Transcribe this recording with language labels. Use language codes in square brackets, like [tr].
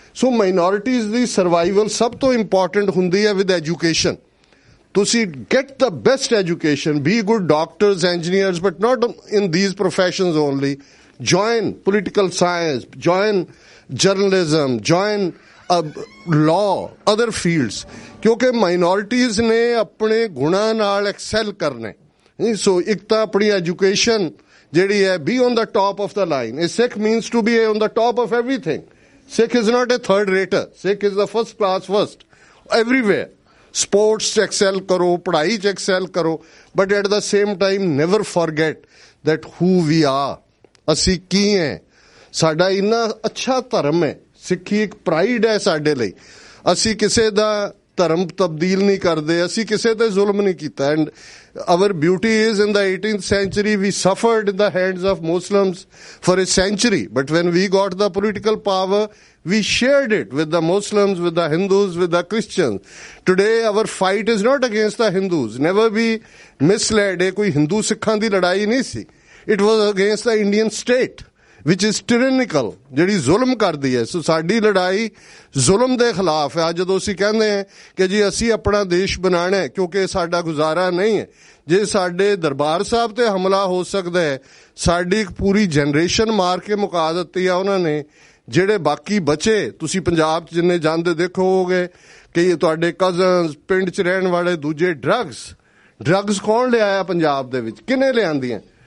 [pa] ਸੋ minorities ਦੀ survival ਸਭ ਤੋਂ important ਹੁੰਦੀ ਹੈ ਵਿਦ ਐਜੂਕੇਸ਼ਨ। [en] ਤੁਸੀਂ get the best education, be good doctors, engineers, but not in these professions only. Join political science, join journalism, join law, other fields, [pa] क्योंकि minorities ने अपने गुणा नाल excel करने. [en] So [hi] एक तो अपनी [en] education [pa] ਜਿਹੜੀ ਹੈ [en] be on the top of the line. A Sikh means to be on the top of everything. Sikh is not a third rater. Sikh is the first class first everywhere. [pa] Sports ਚ excel ਕਰੋ, ਪੜ੍ਹਾਈ ਚ excel ਕਰੋ, [en] but at the same time never forget that who we are. [pa] ਅਸੀਂ ਕੀ ਹੈ, ਸਾਡਾ ਇੰਨਾ ਅੱਛਾ ਧਰਮ ਹੈ. ਸਿੱਖੀ ਇੱਕ ਪ੍ਰਾਈਡ ਹੈ ਸਾਡੇ ਲਈ. ਅਸੀਂ ਕਿਸੇ ਦਾ ਧਰਮ ਤਬਦੀਲ ਨਹੀਂ ਕਰਦੇ, ਅਸੀਂ ਕਿਸੇ ਤੇ ਜ਼ੁਲਮ ਨਹੀਂ ਕੀਤਾ. [en] And our beauty is in the 18th century we suffered in the hands of Muslims for a century, but when we got the political power we shared it with the Muslims, with the Hindus, with the Christians. Today our fight is not against the Hindus. Never be misled. [pa] ਇਹ ਕੋਈ ਹਿੰਦੂ ਸਿੱਖਾਂ ਦੀ ਲੜਾਈ ਨਹੀਂ ਸੀ. [en] It was against the Indian state which is tyrannical, [pa] ਜਿਹੜੀ ਜ਼ੁਲਮ ਕਰਦੀ ਹੈ. ਸੋ ਸਾਡੀ ਲੜਾਈ ਜ਼ੁਲਮ ਦੇ ਖਿਲਾਫ ਹੈ. ਅੱਜ ਜਦੋਂ ਅਸੀਂ ਕਹਿੰਦੇ ਹਾਂ ਕਿ ਜੀ ਅਸੀਂ ਆਪਣਾ ਦੇਸ਼ ਬਣਾਉਣਾ ਹੈ ਕਿਉਂਕਿ ਸਾਡਾ ਗੁਜ਼ਾਰਾ ਨਹੀਂ ਹੈ, ਜੇ ਸਾਡੇ ਦਰਬਾਰ ਸਾਹਿਬ ਤੇ ਹਮਲਾ ਹੋ ਸਕਦਾ ਹੈ, ਸਾਡੀ ਇੱਕ ਪੂਰੀ ਜਨਰੇਸ਼ਨ ਮਾਰ ਕੇ ਮੁਕਾ ਦਿੱਤੀ ਆ ਉਹਨਾਂ ਨੇ. ਜਿਹੜੇ ਬਾਕੀ ਬਚੇ, ਤੁਸੀਂ ਪੰਜਾਬ 'ਚ ਜਿੰਨੇ ਜਾਂਦੇ ਦੇਖੋਗੇ ਕਿ ਤੁਹਾਡੇ ਕਜ਼ਨਸ, ਪਿੰਡ 'ਚ ਰਹਿਣ ਵਾਲੇ ਦੂਜੇ, ਡਰੱਗਸ ਕੌਣ ਲਿਆਇਆ ਪੰਜਾਬ ਦੇ ਵਿੱਚ, ਕਿਹਨੇ ਲਿਆਂਦੀਆਂ?